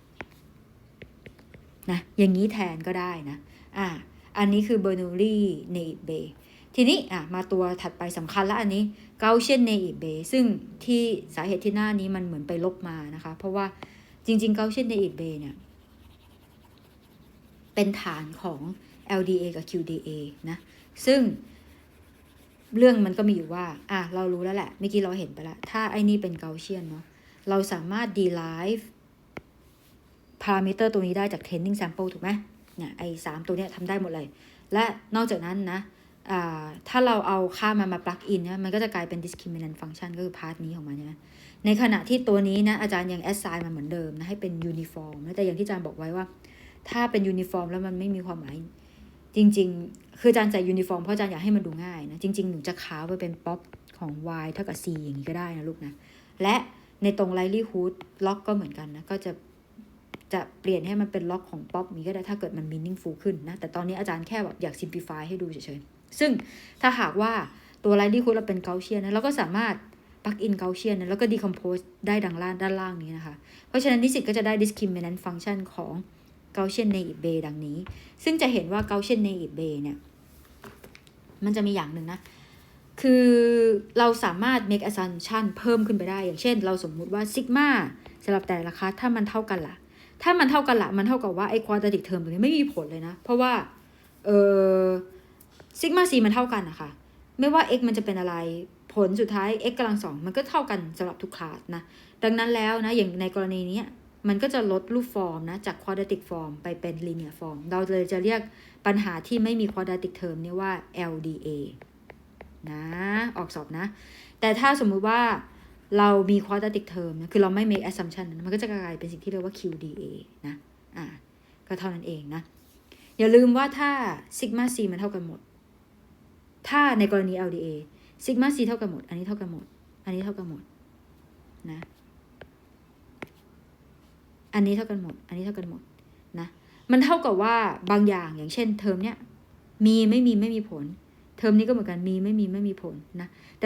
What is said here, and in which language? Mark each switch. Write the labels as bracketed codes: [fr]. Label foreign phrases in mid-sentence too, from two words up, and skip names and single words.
[th] นะอย่างนี้แทนก็ได้นะอันนี้คือ [en] Bernoulli naive Bayes [th] ทีนี้มาตัวถัดไปสำคัญแล้วอันนี้ [en] Gaussian naive Bayes [th] ซึ่งที่สาเหตุที่หน้านี้มันเหมือนไปลบมานะคะเพราะว่าจริงๆ [en] Gaussian naive Bayes [th] เนี่ยเป็นฐานของ LDA กับ QDA นะซึ่งเรื่องมันก็มีอยู่ว่าเรารู้แล้วแหละเมื่อกี้เราเห็นไปแล้วถ้าไอ้นี่เป็น Gaussian เนาะเราสามารถ [en] derive parameter [th] ตัวนี้ได้จาก [en] training sample [th] ถูกไหมเนี่ยไอ้3ตัวเนี้ยทำได้หมดเลยและนอกจากนั้นนะถ้าเราเอาค่ามันมา [en] plug in [th] เนี่ยมันก็จะกลายเป็น [en] discriminant function [th] ก็คือพาร์ทนี้ของมันนะในขณะที่ตัวนี้นะอาจารย์ยัง assign มันเห มือนเดิมนะให้เป็น uniform นะแต่อย่างที่อาจารย์บอกไว้ว่าถ้าเป็น uniform แล้วมันไม่มีความหมายจริงๆคืออาจารย์ใส่ uniform เพราะอาจารย์อยากให้มันดูง่ายนะจริงๆหนูจะค้าไว้เป็น pop ของ y เท่ากับ c อย่างนี้ก็ได้นะลูกนะและในตรง [en] likelihood log [th] ก็เหมือนกันนะก็จะเปลี่ยนให้มันเป็นล็อกของป๊อปนี้ก็ได้ถ้าเกิดมัน meaningful ขึ้นนะแต่ต อนนี้อาจารย์แค่แบบอยาก simplify ให้ดูเฉยๆซึ่งถ้าหากว่าตัว likelihood เราเป็น Gaussian นะเราก็สามารถ plug [en] in Gaussian [th] นะแล้วก็ decompose ได้ด้านล่างนี้นะคะเพราะฉะนั้นนิสิตก็จะได้ [en] discriminant function [th] ของ [en] Gaussian naive Bayes [th] ดังนี้ซึ่งจะเห็นว่า [en] Gaussian naive Bayes [th] เนี่ยมันจะมีอย่างหนึ่งนะคือเราสามารถ [en] make assumption [th] เพิ่มขึ้นไปได้อย่างเช่นเราสมมุติว่า sigma สำหรับแต่ละคลาสถ้ามันเท่ากันล่ะถ้ามันเท่ากันละมันเท่ากับว่าไอ้ [en] quadratic term [th] ตรงนี้ไม่มีผลเลยนะเพราะว่า ซิกมา c มันเท่ากันนะคะไม่ว่า x มันจะเป็นอะไรผลสุดท้าย x กำลังสองมันก็เท่ากันสำหรับทุกคลาสนะดังนั้นแล้ว นะอย่างในกรณีนี้มันก็จะลดรูปฟอร์มนะจาก [en] quadratic form [th] ไปเป็น [en] linear form [th] เราเลยจะเรียกปัญหาที่ไม่มี [en] quadratic term [th] เนี่ยว่า LDA นะออกสอบนะแต่ถ้าสมมุติว่าเรามี [en] quadratic term [th] นะคือเราไม่ [en] make assumption [th] นะมันก็จะกลายเป็นสิ่งที่เรียกว่า QDA นะก็เท่านั้นเองนะอย่าลืมว่าถ้า [en] sigma c [th] มันเท่ากันหมดถ้าในกรณี [en] LDA sigma c [th] เท่ากันหมดอันนี้เท่ากันหมดอันนี้เท่ากันหมดนะ อันนี้เท่ากันหมดอันนี้เท่ากันหมดนะมันเท่ากับว่าบางอย่างอย่างเช่นเทอมเนี้ยมีไม่มีผลเทอมนี้ก็เหมือนกันมีไม่มีผลนะแต่